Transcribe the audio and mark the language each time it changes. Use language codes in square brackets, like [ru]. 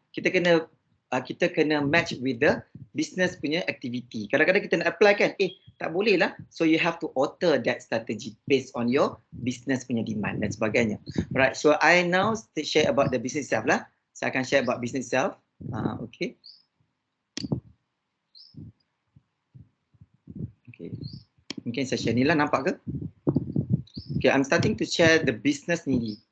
[ms] Kita kena [en] match with the business [ms] punya activity. Kadang-kadang kita nak apply kan, tak boleh lah. [en] So you have to alter that strategy based on your business punya demand [ms] dan sebagainya. [en] Right, so I now share about the business itself lah. Saya akan share about business itself. Okay. [ms] Mungkin saya share ni lah, nampak ke? Okay, [en] I'm starting to share the business [ms] ni.